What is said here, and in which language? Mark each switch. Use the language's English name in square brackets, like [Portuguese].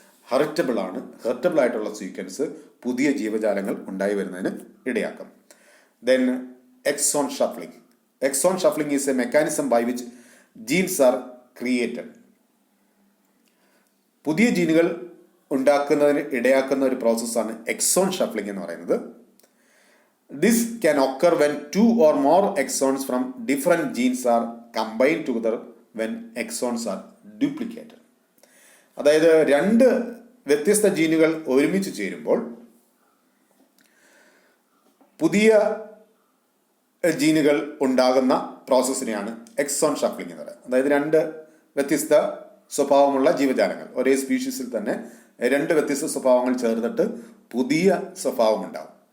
[Malayalam] Heritable ആയിട്ടുള്ള sequence പുതിയ ജീവജാലങ്ങൾ ഉണ്ടായി വരുന്നതിന് ഇടയാക്കും. [English] Then exon shuffling. Exon shuffling is a mechanism by which genes are created. [Malayalam] പുതിയ ജീനുകൾ ഉണ്ടാക്കുന്നതിന് ഇടയാക്കുന്ന ഒരു പ്രോസസ്സാണ് എക്സോൺ ഷഫ്ലിംഗ് എന്ന് പറയുന്നത്. [English] This can occur when 2 or more exons from different genes are combined together when exons are duplicated. [Malayalam] അതായത് 2 വ്യത്യസ്ത ജീനുകൾ ഒരുമിച്ച് ചേരുമ്പോൾ പുതിയ ജീനുകൾ ഉണ്ടാകുന്ന പ്രോസസ്സിനെയാണ് എക്സോൺ ഷഫ്ലിംഗ് എന്ന് പറയുന്നത്. അതായത് 2 വ്യത്യസ്ത സ്വഭാവമുള്ള ജീവജാലങ്ങൾ, ഒരേ സ്പീഷീസിൽ തന്നെ 2 വ്യത്യസ്ത സ്വഭാവങ്ങൾ ചേർന്നിട്ട് പുതിയ സ്വഭാവം ഉണ്ടാകും.